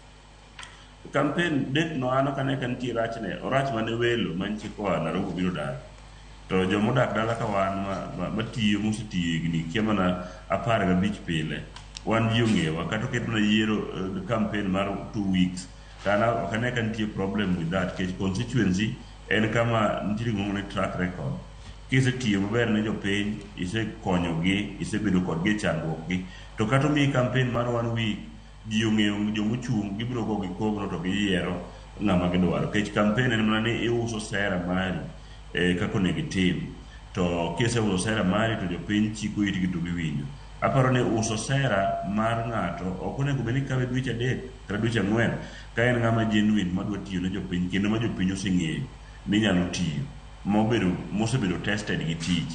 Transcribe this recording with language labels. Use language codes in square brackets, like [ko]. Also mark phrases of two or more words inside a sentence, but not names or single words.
[luo] Campaign date no ano kane kantie orach mane welo mantie koa Nairobi biro dar. To jomodak dala ka wan matiyo mosetiyo higni kia mana 15 pile wan ji ong'ewa kata oketo na yiero campaign mar 2 weeks kana okane kantie [en] problem with that case [luo] constituency en kama nitiere ng'ong ne [en] track record [luo] kisetiyo maber ne jopiny isekonyogi isebedo kodgi chandruok gi to kata omiyi campaign mar 1 week ji ong'eyo jomochung' gibiro go gi kogno to giyiero ng'ama gidwaro kech campaign en mana ni iuso sera mari kako onego itim to kiseuso sera mari to jopiny chiko itgi to giwinjo aparo ni uso sera mar ng'ato ok onego bed ni kawe dweche 3 kata dweche 4 ka en ng'ama genuine madwa tiyo ne jopiny kendo ma jopiny oseng'eyo ni nyalo tiyo mosebedo tested gi tich.